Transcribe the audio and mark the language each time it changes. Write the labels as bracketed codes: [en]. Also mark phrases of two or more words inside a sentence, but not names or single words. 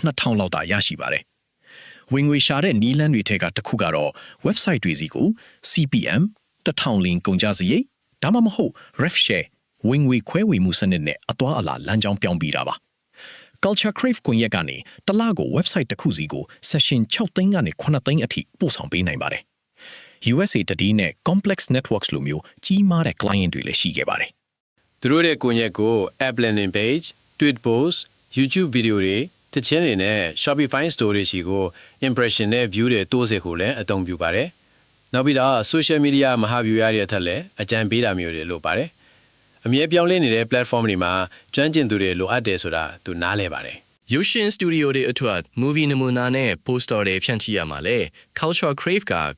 [my] 2,000 လောက်သာရရှိပါတယ်။ဝင်ငွေရှာတဲ့နီးလန်းတွေထက်ကတစ်ခုကတော့ website တွေစီကို CPM 1,000 လင်းကုန်ကျစရိတ်ဒါမှမဟုတ် [en] ref share [my] ဝင်ငွေခွဲဝေမှုစနစ်နဲ့အသွားအလာလမ်းကြောင်းပြောင်းပြီးတာပါ Culture Crave ကွန်ရက်ကနေတစ်လကို website တစ်ခုစီကို session 6သိန်းကနေ9သိန်းအထိပို့ဆောင်ပေးနိုင်ပါတယ် USA တတိနဲ့ Complex Networks လိုမျိုးကြီးမားတဲ့ client တွေလည်းရှိခဲ့ပါတယ် သူတို့ရဲ့ကွန်ရက်ကို [en] app landing page, tweet post, YouTube video [my] တွေတခြင်းတွေနဲ့ Shopify store တွေရှိကို impression နဲ့ view တွေတိုးစေဖို့လည်းအသုံးပြုပါတယ်နောက်ပြီးတော့ [en] social media [my] မဟာဗျူဟာတွေအထက်လည်းအကြံပေးတာမျိုးတွေလုပ်ပါတယ်အမြဲပြောင်းလဲနေတဲ့ platform တွေမှာကျွမ်းကျင်သူတွေလိုအပ်တယ်ဆိုတာသူနားလည်ပါတယ်ရုပ်ရှင် studio တွေအတွက် movie နမူနာနဲ့ poster တွေဖြန့်ချိရမှာလဲ Culture Crave ကကူ